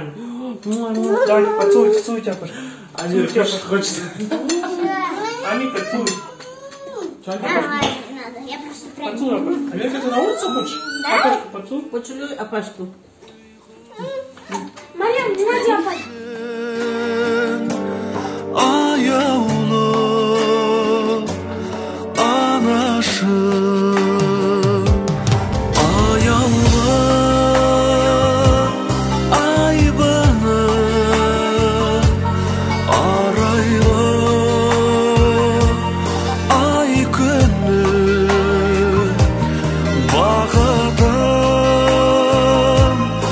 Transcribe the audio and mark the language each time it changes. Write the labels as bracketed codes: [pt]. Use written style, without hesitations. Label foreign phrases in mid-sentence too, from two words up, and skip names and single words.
[ru] Давай, поцелуй, поцелуй тебя, Апан. Ани, хочется. Ани, поцелуй. Я просто прям... Поцелуй, Апан. Америка, ты на улицу хочешь? Да? Поцелуй. Поцелуй Апашку. Марьям, молодец, Апан. [kk] Аяулы анашым, аяулы айбыны, арайлы ай күні, бақытым